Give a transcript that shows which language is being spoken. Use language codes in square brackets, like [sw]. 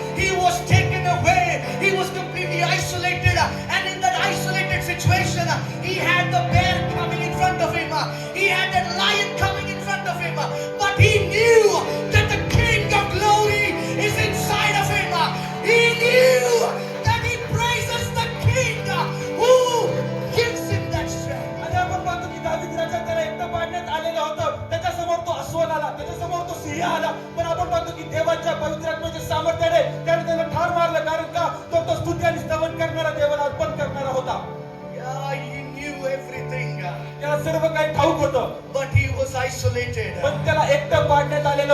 [en] He was taken away. He was completely isolated, and in that isolated situation, he had the bear coming in front of him. He had that lion coming in front of him, but he knew that the King of Glory is inside of him. He knew that he praises the King who gives him that strength. [mr] आणि आपण पाहतो की दावीद राजा त्याला एकटं पाडण्यात आलेलं होतं. त्याच्यासमोर तो अस्वल आला, त्याच्यासमोर तो सिंह आला, पण आपण पाहतो की देवाच्या पवित्र आत्म्याच्या सामर्थ्याने त्याने त्याला ठार मारलं. कारण का तो स्तुती आणि स्तवन करणारा, देवाला अर्पण करणारा होता. [en] Yeah, he knew everything, [mr] त्याला सर्व काही ठाऊक होतं, [en] but he was isolated. [mr] पण त्याला एकटं पाडण्यात आलेलं